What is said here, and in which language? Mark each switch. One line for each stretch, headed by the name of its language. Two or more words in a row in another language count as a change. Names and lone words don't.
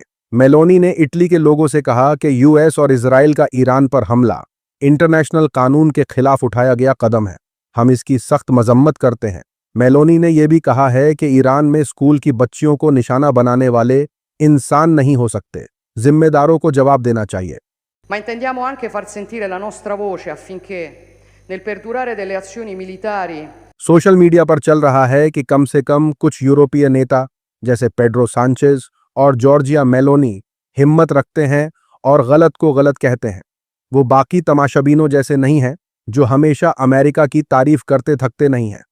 Hindi: मेलोनी ने इटली के लोगों से कहा कि यूएस और इजराइल का ईरान पर हमला इंटरनेशनल कानून के खिलाफ उठाया गया कदम है, हम इसकी सख्त मजम्मत करते हैं। मेलोनी ने यह भी कहा है कि ईरान में स्कूल की बच्चियों को निशाना बनाने वाले इंसान नहीं हो सकते, जिम्मेदारों को जवाब देना चाहिए।
Italian: Ma intendiamo anche far sentire la nostra voce affinché nel perdurare delle azioni militari
English: social media
Hindi: पर चल रहा है कि कम से कम कुछ यूरोपीय नेता जैसे पेड्रो सांचेज और जॉर्जिया मेलोनी हिम्मत रखते हैं और गलत को गलत कहते हैं। वो बाकी तमाशाबीनों जैसे नहीं हैं जो हमेशा अमेरिका की तारीफ करते थकते नहीं हैं।